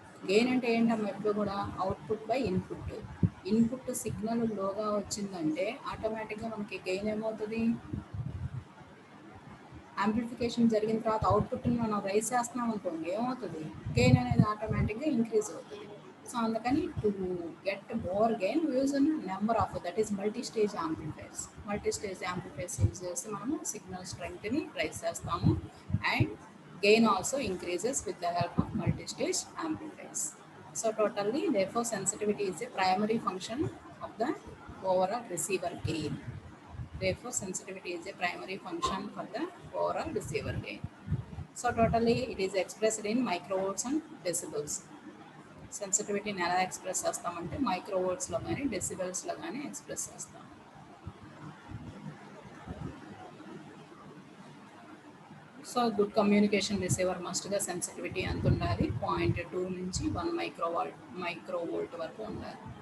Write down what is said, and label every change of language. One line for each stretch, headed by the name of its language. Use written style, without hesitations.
Telugu: Gain అంటే ఏంటమ్మా, ఎప్పుడు కూడా output by input. Input signal లోగా వచ్చిందంటే ఆటోమేటిక్గా మనకి గెయిన్ ఏమవుతుంది, యాంప్లిఫికేషన్ జరిగిన తర్వాత అవుట్పుట్ని మనం రైజ్ చేస్తున్నాం అనుకోండి, ఏమవుతుంది, గెయిన్ అనేది ఆటోమేటిక్గా ఇంక్రీజ్ అవుతుంది.
English: So అందుకని to get more gain use number of that is multi stage amplifiers. Multi stage amplifiers
Telugu: use చేస్తే మనము సిగ్నల్ స్ట్రెంగ్త్ని రైజ్ చేస్తాము
English: And gain also increases with the help of multi stage amplifiers. So totally therefore sensitivity is a primary function of the overall receiver gain. Therefore, sensitivity is a primary function for the overall receiver gain. So totally it is expressed in microvolts and decibels.
Telugu: సెన్సిటివిటీని ఎలా express చేస్తామంటే మైక్రోవోల్ట్స్లో కానీ డెసిబెల్స్లో కానీ express చేస్తాం. So
English: good communication receiver
Telugu: మస్ట్గా sensitivity ఎంత ఉండాలి, 0.2 నుంచి 1 మైక్రోవోల్ట్ వరకు ఉండాలి.